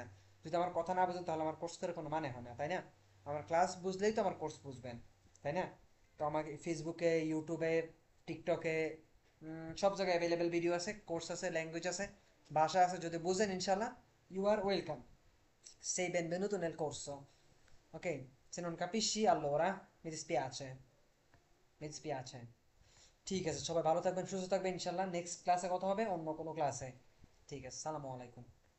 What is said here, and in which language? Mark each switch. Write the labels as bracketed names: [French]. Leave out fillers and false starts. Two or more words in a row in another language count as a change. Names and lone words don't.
[Bangla] যদি আমার কথা না বুঝেন তাহলে আমার কোর্স করে কোনো মানে হয় না, তাই না? আমার ক্লাস বুঝলেই তো আমার কোর্স বুঝবেন, তাই না? তো আমাকে ফেসবুকে, ইউটিউবে, টিকটকে, সব জায়গায় অ্যাভেলেবেল ভিডিও আছে, কোর্স আছে, ল্যাঙ্গুয়েজ আছে, ভাষা আছে, যদি বুঝেন ইনশাল্লাহ [English] you are welcome, [Italian] sei benvenuto nel corso, ok? Se non capisci allora mi dispiace, mi dispiace। [Bangla] ঠিক আছে, সবাই ভালো থাকবেন, সুস্থ থাকবেন, ইনশাল্লাহ নেক্সট ক্লাসে কথা হবে, অন্য কোনো ক্লাসে। ঠিক আছে, [Arabic] سلام عليكم.